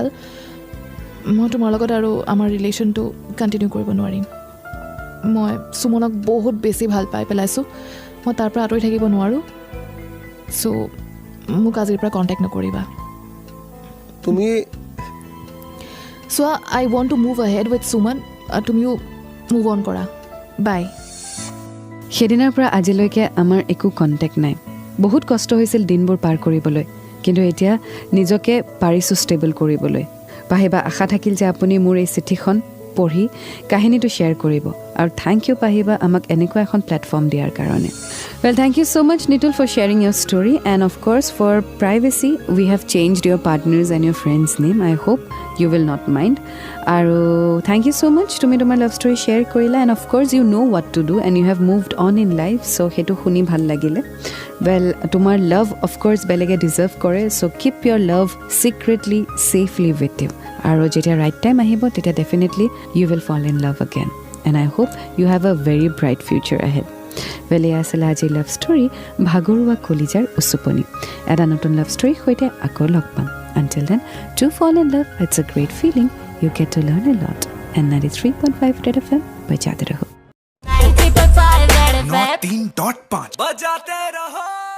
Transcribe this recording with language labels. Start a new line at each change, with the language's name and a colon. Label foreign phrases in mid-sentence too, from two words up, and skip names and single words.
Assamese: মই তোমাৰ লগত আৰু আমাৰ ৰিলেশ্যনটো কণ্টিনিউ কৰিব নোৱাৰিম। মই সুমনক বহুত বেছি ভাল পাই পেলাইছোঁ, মই তাৰ পৰা আঁতৰি থাকিব নোৱাৰোঁ। চ' মোক আজিৰ পৰা কণ্টেক্ট নকৰিবা। তুমি চোৱা,
English: I want to move ahead with Suman, তুমিও move on কৰা। বাই।
Assamese: সেইদিনাৰ পৰা আজিলৈকে আমাৰ একো কণ্টেক্ট নাই। বহুত কষ্ট হৈছিল দিনবোৰ পাৰ কৰিবলৈ, কিন্তু এতিয়া নিজকে পাৰিছোঁ ষ্টেবল কৰিবলৈ। পাহিবা, আশা থাকিল যে আপুনি মোৰ এই চিঠিখন পঢ়ি কাহিনীটো শ্বেয়াৰ কৰিব, আৰু
English: thank you
Assamese: পাহিবা আমাক এনেকুৱা এখন প্লেটফৰ্ম দিয়াৰ কাৰণে।
English: Well, thank you so much, Nitul, for sharing your story. And of course, for privacy, we have changed your partner's and your friend's name. I hope you will not mind. And thank you so much.
Assamese: তুমি তোমাৰ লাভ ষ্টৰী শ্বেয়াৰ কৰিলা.
English: And of course, you know what to do. And you have moved on in life.
Assamese: So, হেতু শুনি ভাল লাগিলে. Well, tomar love,
English: of course,
Assamese: বেলেগে ডিজাৰ্ভ কৰে.
English: So, keep your love secretly, safely with you. And jetia right time
Assamese: আহিব, তেতিয়া
English: definitely you will fall in love again. And I hope you have a very bright future ahead. Well,
Assamese: এয়া আছিল আজিৰ লাভ ষ্টৰী, ভাগৰুৱা কলিজাৰ উচুপনি। এটা নতুন লাভ ষ্টৰীৰ সৈতে আকৌ লগ পাম।
English: Until then, do fall in love. It's a great feeling. You get to learn a lot. And 93.5 Red FM
Hindi: बजाते रहो। 93.5 बजाते रहो।